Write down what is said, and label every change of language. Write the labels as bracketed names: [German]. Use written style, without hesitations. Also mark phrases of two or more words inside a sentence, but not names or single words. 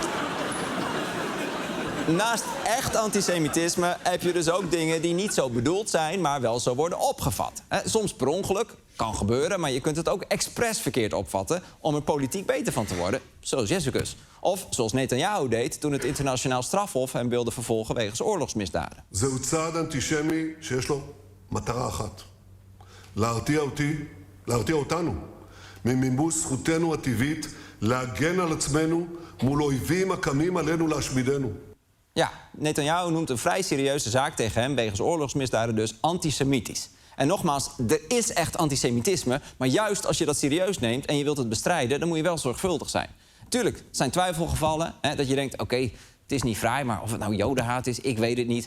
[Dutch] Naast echt antisemitisme heb je dus ook dingen die niet zo bedoeld zijn, maar wel zo worden opgevat. Soms per ongeluk, kan gebeuren, maar je kunt het ook expres verkeerd opvatten om er politiek beter van te worden, zoals Jessicus. Of zoals Netanyahu deed toen het internationaal strafhof hem wilde vervolgen wegens oorlogsmisdaden. [Hebrew] זהו צעד אנטישמי שיש לו מטרה אחת. להרתיע אותנו ממימוש זכותנו הטבעית להגן על עצמנו מול אויבים הקמים עלינו להשמידנו. [Dutch] Ja, Netanyahu noemt een vrij serieuze zaak tegen hem wegens oorlogsmisdaden dus antisemitisch. En nogmaals, er is echt antisemitisme, maar juist als je dat serieus neemt en je wilt het bestrijden, dan moet je wel zorgvuldig zijn. Tuurlijk, het zijn twijfelgevallen, dat je denkt, oké, het is niet fraai, maar of het nou jodenhaat is, ik weet het niet.